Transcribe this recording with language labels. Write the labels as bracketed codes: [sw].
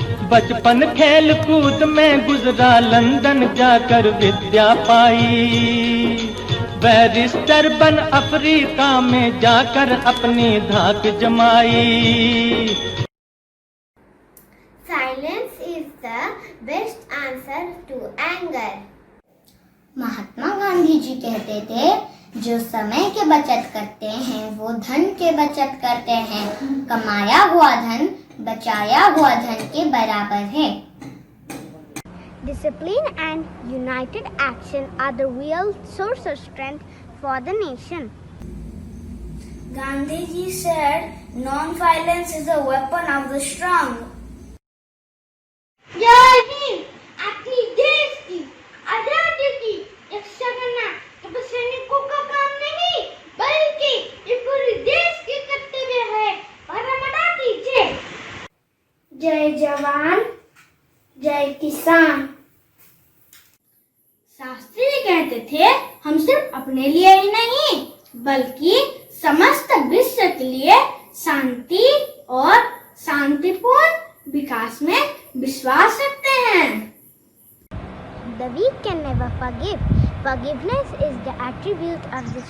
[hi] बचपन खेल कूद में गुजरा, लंदन जाकर विद्या पाई। बैरिस्टर बन अफ्रीका में जाकर अपनी धाक जमाई। [en] Silence is the best answer to anger. [hi] Mahatma Gandhi ji कहते थे, जो समय की बचत करते हैं वो धन के बचत करते हैं। कमाया हुआ धन बचाया हुआ धन के बराबर है। [en] Discipline and united action are the real source of strength for the nation. Gandhiji said, non-violence is a weapon of the strong. [hi] जय हिंद। अपनी देश की आजादी की रक्षा करना केवल सैनिकों का काम नहीं, बल्कि ये पूरे देश की कर्तव्य है। परमता कीजिए। जय जवान, जय किसान। शास्त्री जी कहते थे, हम सिर्फ अपने लिए ही नहीं बल्कि समस्त विश्व के लिए शांति और शांतिपूर्ण विकास में विश्वास रखते हैं। [en] The weak can never forgive. Forgiveness is the attribute of the strong.